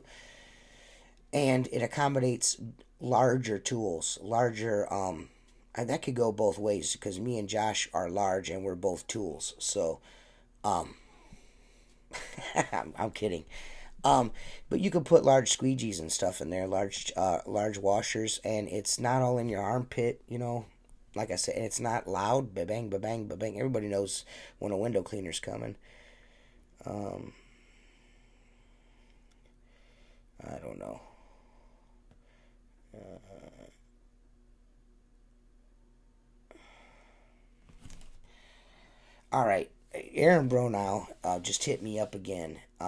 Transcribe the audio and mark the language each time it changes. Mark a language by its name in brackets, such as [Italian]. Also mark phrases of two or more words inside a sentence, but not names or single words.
[English] And it accommodates larger tools, and that could go both ways, because me and Josh are large and we're both tools. So I'm kidding. But you can put large squeegees and stuff in there, large washers, and it's not all in your armpit, Like I said, it's not loud, ba-bang, ba-bang, ba-bang. Everybody knows when a window cleaner's coming. I don't know. All right, Aaron Bronow just hit me up again.